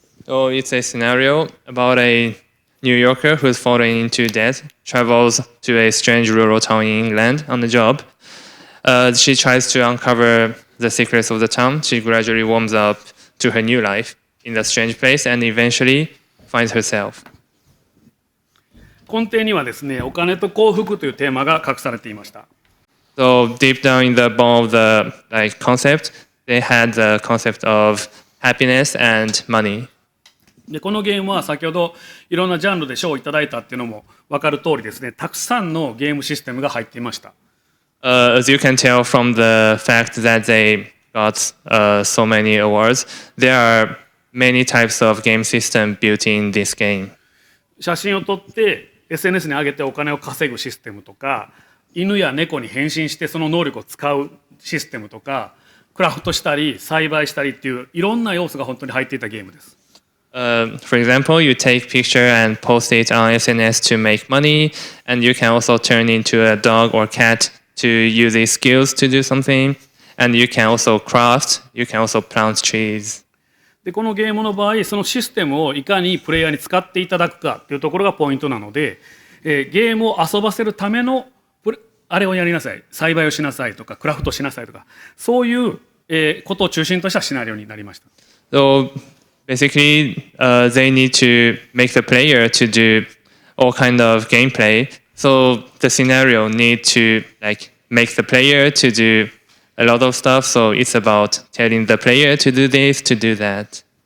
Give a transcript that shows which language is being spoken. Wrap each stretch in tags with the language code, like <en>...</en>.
<en>So it's a scenario about a New Yorker who's fallen into debt, travels to a strange rural town in England on a job. She tries to uncover the secrets of the town. She gradually warms up to her new life in the strange place and eventually finds herself.</en> <ja>根底にはですね、お金と幸福というテーマが隠されていました。</ja> <en>So deep down in the bone of the like concept, they had the concept of happiness and money.</en> <ja>でこのゲームは先ほどいろんなジャンルで賞をいただいたっていうのも分かる通りですね、たくさんのゲームシステムが入っていました。</ja> <en>As you can tell from the fact that they got so many awards, there are many types of game system built in this game.</en> <ja>写真を撮って SNS に上げてお金を稼ぐシステムとか、犬や猫に変身してその能力を使うシステムとか、クラフトしたり栽培したりっていういろんな要素が本当に入っていたゲームです。</ja> <en>For example, you take picture and post it on SNS to make money, and you can also turn into a dog or cat to use these skills to do something, and you can also craft, you can also plant trees.</en> <ja>でこのゲームの場合、そのシステムをいかにプレイヤーに使っていただくかというところがポイントなので、ゲームを遊ばせるためのあれをやりなさい、栽培をしなさいとかクラフトしなさいとか、そういう、ことを中心としたシナリオになりました。</ja> <en>So basically, they need to make the player to do all kind of gameplay. So the scenario need to like make the player to do a lot of stuff. So it's about telling the player to do this, to do that.</en>